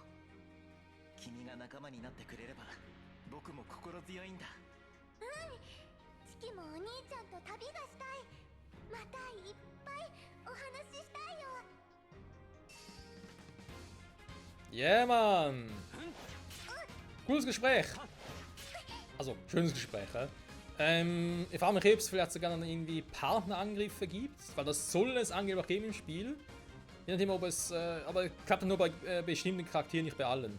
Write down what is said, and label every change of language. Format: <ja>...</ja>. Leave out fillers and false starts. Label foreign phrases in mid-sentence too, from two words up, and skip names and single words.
<ja>君が仲間になってくれれば僕も心強いんだ。チキもお兄ちゃんと旅がしたい。またいっぱいお話ししたいよ。</ja> <de>Yeah, Mann! Cooles Gespräch! Also, schönes Gespräch, ich frage mich, ob es vielleicht sogar noch irgendwie Partnerangriffe gibt, weil das soll es angeblich geben im Spiel. Je nachdem, ob es, aber klappt nur bei bestimmten Charakteren, nicht bei allen.</de>